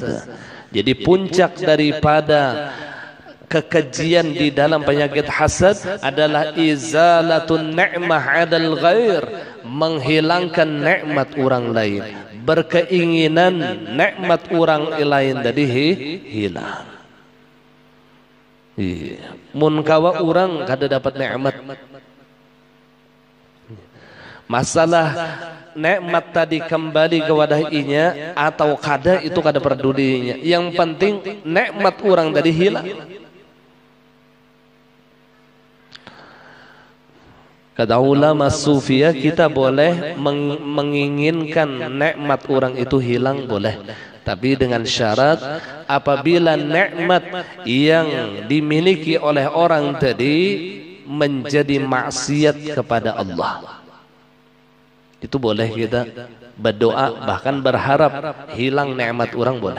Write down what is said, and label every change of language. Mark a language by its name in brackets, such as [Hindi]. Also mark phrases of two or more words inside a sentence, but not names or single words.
[Indonesian] Jadi puncak daripada kekejian di dalam penyakit hasad adalah [Arabic] إزالة نعمة عن الغير, [Indonesian] menghilangkan nikmat orang lain, berkeinginan nikmat orang lain tadi hilang. [Banjar] Mun kawa orang kada dapat nikmat, masalah nikmat tadi kembali ke wadahinya atau kada itu kada pedulinya, [Indonesian] yang penting nikmat orang tadi hilang. Kata ulama sufia, kita boleh menginginkan nikmat orang itu hilang, boleh, tapi dengan syarat apabila nikmat yang dimiliki oleh orang tadi menjadi maksiat kepada Allah, itu boleh kita berdoa bahkan berharap hilang nikmat orang, boleh.